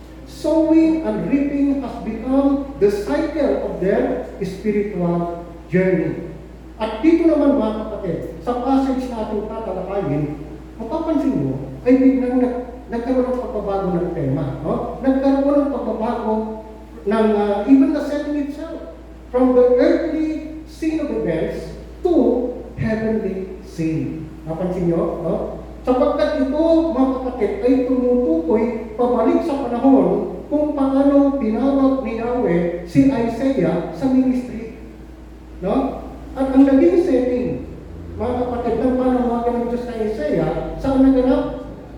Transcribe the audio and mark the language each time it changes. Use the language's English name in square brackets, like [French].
[English] Sowing and reaping has become the cycle of their spiritual journey. [Filipino] At dito naman mga kapatid, sa passage na ating tatalakayin, mapapansin mo, ay biglang nagkaroon ng pagbabago ng tema. No? Nagkaroon ng pagbabago ng [English] even the setting itself. From the earthly scene of events to heavenly scene. [Filipino] Napansin nyo? No? Sapagkat ito, mga kapatid, ay tumutukoy pabalik sa panahon kung paano tinawag ni Yahweh si Isaiah sa ministry. No? At ang naging setting, mga kapatid, ng panawagan ng Diyos kay Isaiah, saan naganap?